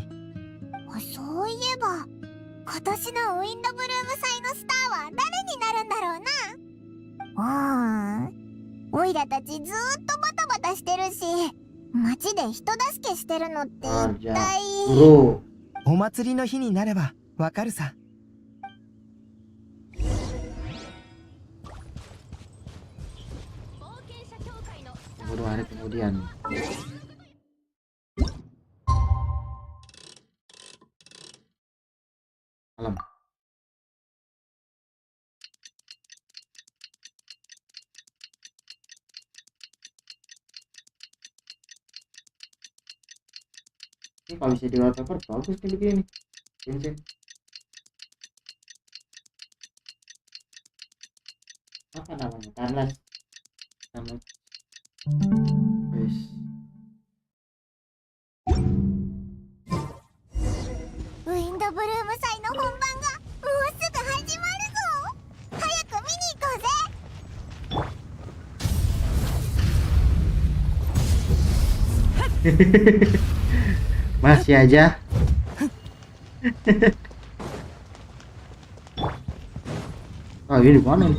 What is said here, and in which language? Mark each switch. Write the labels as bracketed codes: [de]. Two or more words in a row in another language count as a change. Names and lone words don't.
[ja] そういえば今年のウィンドブルーム祭のスターは誰になるんだろうな。オイラたちずーっとバタバタしてるし、街で人助けしてるのって一 [id] Kerja [ja] 体。 [id] bro. [ja] お祭りの日になればわかるさ。 [id] Baru hari kemudian. Malam. Ini kalau bisa di wallpaper bagus nih begini. Genshin. Apa namanya? Timeless. Timeless. Wes. [ja] ウィンドブルーム祭の本番がもうすぐ始まるぞ。早く見に行こうぜ。 [id] Masih aja. Oh ini mana nih?